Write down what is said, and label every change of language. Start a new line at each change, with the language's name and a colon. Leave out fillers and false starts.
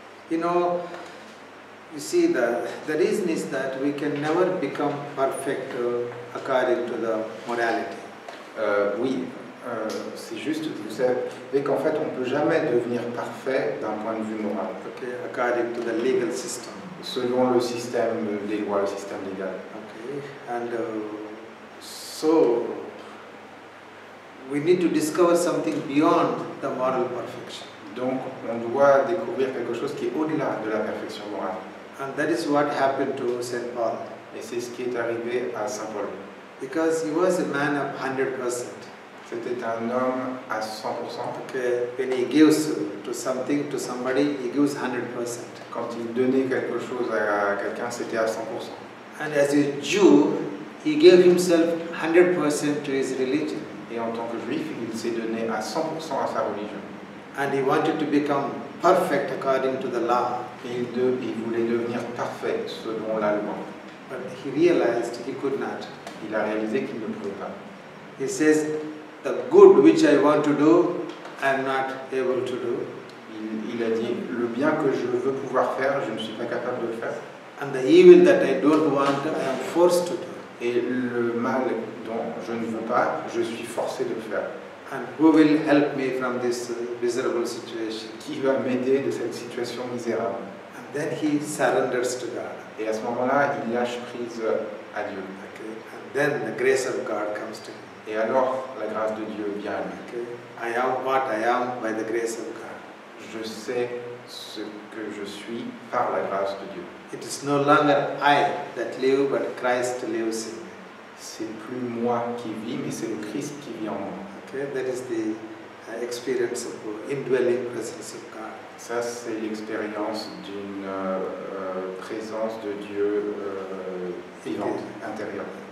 English: You know, you see, the reason is that we can never become perfect according to the morality.
French: Oui, c'est juste, vous savez qu'en fait, on ne peut jamais devenir parfait d'un point de vue moral.
English: Okay, according to the legal system.
French: Selon le système des lois, le système légal.
English: Okay, and so we need to discover something beyond the moral perfection.
French: Donc on doit découvrir quelque chose qui est au-delà de la perfection morale.
English: And that is what happened to Saint Paul.
French: Et c'est ce qui est arrivé à Saint Paul.
English: Because he was a man of 100%.
French: C'était un homme à 100%.
English: Okay, when he gives to something, to somebody, he gives 100%.
French: Quand il donnait quelque chose à quelqu'un, c'était à 100%.
English: And as a Jew, he gave himself 100% to his religion.
French: Et en tant que juif, il s'est donné à 100% à sa religion.
English: And he wanted to become perfect according to the law.
French: Et il voulait devenir parfait selon la loi.
English: But he realized he could not.
French: Il a réalisé qu'il ne pouvait pas.
English: He says, the good which I want to do, I am not able to do.
French: Il a dit, le bien que je veux pouvoir faire, je ne suis pas capable de le faire.
English: And the evil that I don't want, I am forced to do.
French: Et le mal dont je ne veux pas, je suis forcé de le faire.
English: And who will help me from this miserable situation?
French: Qui va m'aider de cette situation misérable?
English: And then he surrenders to God.
French: Et à ce moment-là, il lâche prise à Dieu.
English: Okay. And then the grace of God comes to him.
French: Et alors, la grâce de Dieu vient à lui.
English: Okay. I am what I am by the grace of God.
French: Je sais ce que je suis par la grâce de Dieu.
English: It is no longer I that live, but Christ lives in me.
French: C'est plus moi qui vis, mais c'est le Christ qui vit en moi.
English: Okay, that is the experience of indwelling presence of God.
French: Ça, c'est l'expérience d'une présence de Dieu vivante, intérieure.